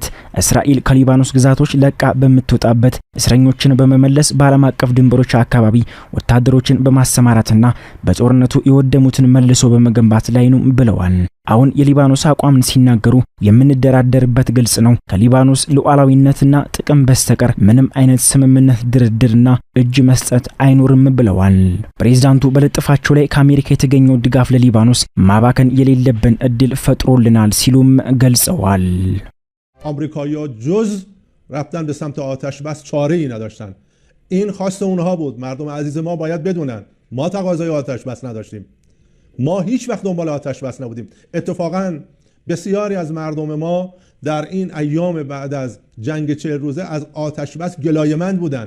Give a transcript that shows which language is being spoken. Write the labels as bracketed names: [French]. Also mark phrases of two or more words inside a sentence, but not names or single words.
[Amharic] እስራኤል ከሊባኖስ ግዛቶች ለቃ በምትወጣበት፣ እስረኞችን በመመለስ በዓለም አቀፍ ድንበሮች አካባቢ ወታደሮችን በማሰማራትና በጦርነቱ የወደሙትን መልሶ በመገንባት ላይ ነው ብለዋል። አሁን የሊባኖስ አቋምን ሲናገሩ የምንደራደርበት ግልጽ ነው፣ ከሊባኖስ ሉዓላዊነትና ጥቅም በስተቀር ምንም አይነት ስምምነት፣ ድርድርና እጅ መስጠት አይኖርም ብለዋል። ፕሬዝዳንቱ በለጥፋቸው ላይ ከአሜሪካ የተገኘው ድጋፍ ለሊባኖስ ማባከን የሌለብን እድል ፈጥሮልናል ሲሉም ገልጸዋል። [Persian] آمریکایی‌ها جز رفتن به سمت آتش بس چاره‌ای نداشتن. این خواست اونها بود. مردم عزیز ما باید بدونن ما تقاضای آتش بس نداشتیم. ما هیچ وقت دنبال آتش بس نبودیم. اتفاقاً بسیاری از مردم ما در این ایام بعد از جنگ 40 روزه از آتش بس گلایه‌مند بودن.